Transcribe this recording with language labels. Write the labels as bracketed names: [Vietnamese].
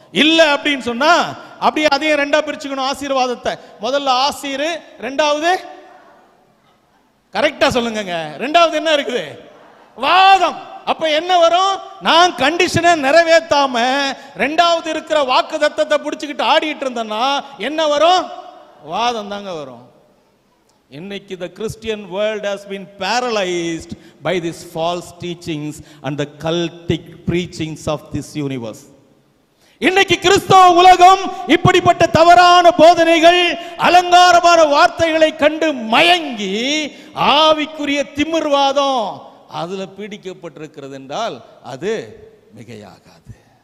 [Tamil] இல்ல அப்படின்னு சொன்னா அப்படியே அதையும் ரெண்டா பிரிச்சுக்கணும். ஆசீர்வாதத்தை முதல்ல ஆசீர், ரெண்டாவது கரெக்டா சொல்லுங்க, ரெண்டாவது என்ன இருக்குது? வாதம். அப்ப என்ன வரும்? நான் கண்டிஷனை நிறைவேற்றாம ரெண்டாவது இருக்கிற வாக்குத்தத்தத்தை பிடிச்சுக்கிட்டு ஆடிட்டு இருந்தேன்னா என்ன வரும்? வாதம் தாங்க வரும். இன்னைக்கு [English] the Christian world has been paralyzed by these false teachings and the cultic preachings of this universe. [Tamil] இன்னைக்கு கிறிஸ்தவ உலகம் இப்படிப்பட்ட தவறான போதனைகள், அலங்காரமான வார்த்தைகளை கண்டு மயங்கி ஆவிக்குரிய திமிர்வாதம் அதுல பீடிக்கப்பட்டிருக்கிறது என்றால் அது மிகையாகாது.